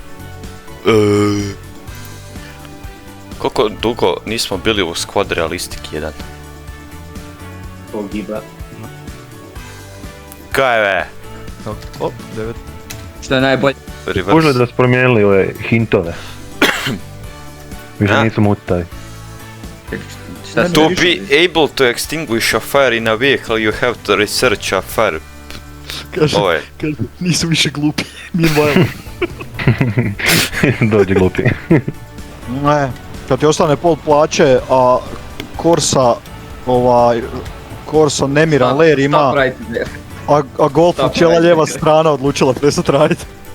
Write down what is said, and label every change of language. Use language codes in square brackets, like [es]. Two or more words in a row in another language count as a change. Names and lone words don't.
[hr] Koliko dugo nismo bili u Squad Realistic 1? Pogiba. Kaj ve? O, 9. Što je najbolje? Možda da su promijenili ove hintove. Više A? nisu mutavi. Šta [en] To be able to extinguish a fire in a vehicle you have to research a fire. [hr] Kaže, nisu više glupi. Meanwhile. Dođi glupi. Ne, kad ti ostane pol plaće, a Corsa nemiran ler ima, a Golfu cijela lijeva strana odlučila prestat radit.